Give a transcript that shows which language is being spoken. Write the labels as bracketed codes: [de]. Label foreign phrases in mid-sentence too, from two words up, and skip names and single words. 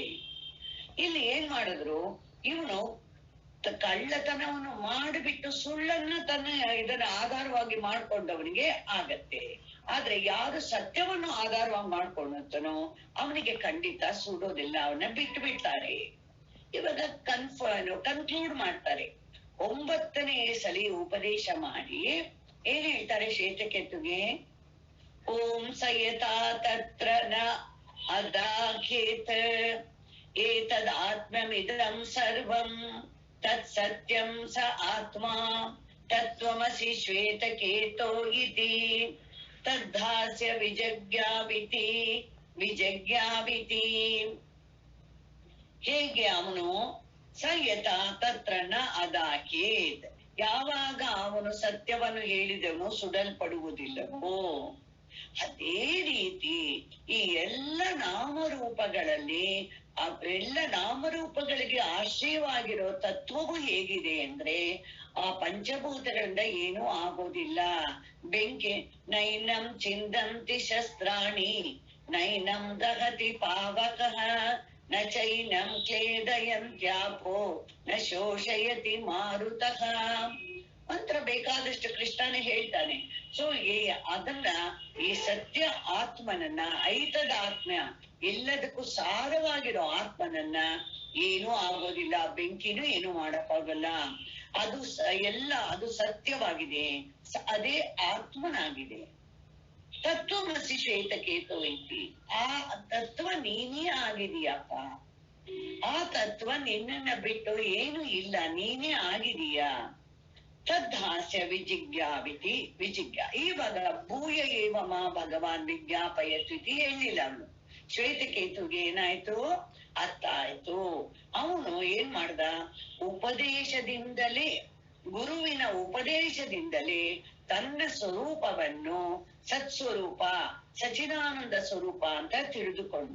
[kn] ಇಲ್ಲಿ ಏನ್ ಮಾಡಿದ್ರು, ಇವನು ಕಳ್ಳತನವನ್ನು ಮಾಡಿಬಿಟ್ಟು ಸುಳ್ಳನ್ನ ಇದನ್ನ ಆಧಾರವಾಗಿ ಮಾಡ್ಕೊಂಡವನಿಗೆ ಆಗತ್ತೆ. ಆದ್ರೆ ಯಾರು ಸತ್ಯವನ್ನು ಆಧಾರವಾಗಿ ಮಾಡ್ಕೊಂಡಂತನೋ ಅವನಿಗೆ ಖಂಡಿತ ಸುಡೋದಿಲ್ಲ, ಅವನ್ನ ಬಿಟ್ಟು ಬಿಡ್ತಾರೆ. ಇವಾಗ ಕನ್ಕ್ಲೂಡ್ ಮಾಡ್ತಾರೆ. 9ನೇ ಸಲಿ ಉಪದೇಶ ಮಾಡಿ ಏನ್ ಹೇಳ್ತಾರೆ ಶ್ವೇತಕೇತುಗೆ, [sa] ಓಂ ಸಯತಾ ತತ್ರ ನ ಅದಾಖೇತ ಏತದ್ ಆತ್ಮಮಿದಂ ಸರ್ವಂ ತತ್ ಸತ್ಯಂ ಸ ಆತ್ಮ ತತ್ವಮಸಿ ಶ್ವೇತಕೇತೋ ಇತಿ ತದ್ಧಾಸ್ಯ ವಿಜಜ್ಞಾವಿತಿ. [kn] ಹೇಗೆ ಅವನು [sa] ಸಯತ ತತ್ರ ನ ಅದಾಖೇತ್, [kn] ಯಾವಾಗ ಅವನು ಸತ್ಯವನ್ನು ಹೇಳಿದವನು ಸುಡಲ್ಪಡುವುದಿಲ್ಲವೋ, ಅದೇ ರೀತಿ ಈ ಎಲ್ಲ ನಾಮರೂಪಗಳಲ್ಲಿ ಅವೆಲ್ಲ ನಾಮರೂಪಗಳಿಗೆ ಆಶ್ರಯವಾಗಿರೋ ತತ್ವವು ಹೇಗಿದೆ ಅಂದ್ರೆ, ಆ ಪಂಚಭೂತಗಳಿಂದ ಏನೂ ಆಗೋದಿಲ್ಲ. [sa] ಬೆಂಕಿ ನೈನಂ ಚಿಂದಂತಿ ಶಸ್ತ್ರಾಣಿ ನೈನಂ ದಹತಿ ಪಾವಕಃ ನ ಚೈನಂ ಕ್ಲೇದಯಂತ್ಯಾಪೋ ನ ಶೋಷಯತಿ ಮಾರುತಃ [kn] ಮಂತ್ರ ಬೇಕಾದಷ್ಟು ಕೃಷ್ಣನೇ ಹೇಳ್ತಾನೆ. ಸೊ ಅದನ್ನ ಈ ಸತ್ಯ ಆತ್ಮನನ್ನ, [sa] ಐತದ ಆತ್ಮ, [kn] ಎಲ್ಲದಕ್ಕೂ ಸಾರವಾಗಿರೋ ಆತ್ಮನನ್ನ ಏನೂ ಆಗೋದಿಲ್ಲ, ಬೆಂಕಿನೂ ಏನು ಮಾಡಕ್ಕಾಗಲ್ಲ. ಅದು ಅದು ಸತ್ಯವಾಗಿದೆ, ಅದೇ ಆತ್ಮನಾಗಿದೆ. [sa] ತತ್ವಮಸಿ ಶ್ವೇತಕೇತು ಐತಿ, [kn] ಆ ತತ್ವ ನೀನೇ ಆಗಿದೀಯಪ್ಪ. ಆ ತತ್ವ ನಿನ್ನನ್ನ ಬಿಟ್ಟು ಏನು ಇಲ್ಲ, ನೀನೇ ಆಗಿದೀಯ. [sa] ತದ್ಹಾಸ್ಯ ವಿಜಿಜ್ಞಾವಿತಿ ವಿಜಿಜ್ಞಾ. ಇವಾಗ ಭೂಯ ಏವ ಮಾ ಭಗವಾನ್ ವಿಜ್ಞಾಪಯತ್ವಿತಿ [kn] ಹೇಳಿಲ್ಲ ಅವನು. ಶ್ವೇತಕೇತುಗೆ ಏನಾಯ್ತು, ಅರ್ಥ ಆಯ್ತು. ಅವನು ಏನ್ ಮಾಡ್ದ, ಉಪದೇಶದಿಂದಲೇ, ಗುರುವಿನ ಉಪದೇಶದಿಂದಲೇ ತನ್ನ ಸ್ವರೂಪವನ್ನು ಸತ್ಸ್ವರೂಪ, ಸಚಿದಾನಂದ ಸ್ವರೂಪ ಅಂತ ತಿಳಿದುಕೊಂಡ.